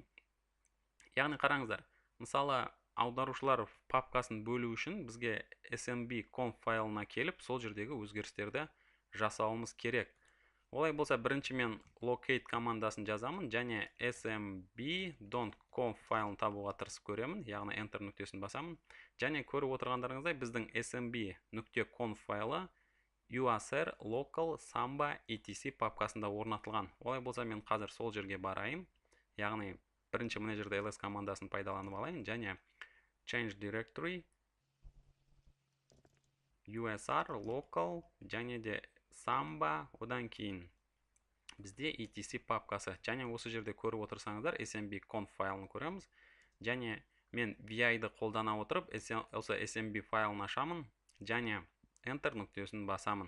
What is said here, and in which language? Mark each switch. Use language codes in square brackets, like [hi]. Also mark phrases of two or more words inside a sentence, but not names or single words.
[kk] Яғни қараңыздар, мысалы аударушылар папкасын бөлу үшін бізге smb.conf файлына келіп, сол жердегі өзгерістерді жасауымыз керек. Олай болса, бірінші мен locate командасын жазамын, және smb.conf файлын табуға тырысып көремін, яғни enter нүктесін басамын. Және көріп отырғандарыңыздай, біздің smb.conf файлы usr local samba etc папкасында орнатылған. Олай болса, мен қазір сол жерге барайын. Яғни бірінші мына жерде ls командасын пайдаланып алайын, және [en] change directory [kk] usr local және де samba, одан кейін бізде etc папкасы. Және осы жерде көріп отырсаңыздар, smb.conf файлын көреміз. Және мен vi-ді қолдана отырып, осы smb файлын ашамын, және enter нүктесін басамын.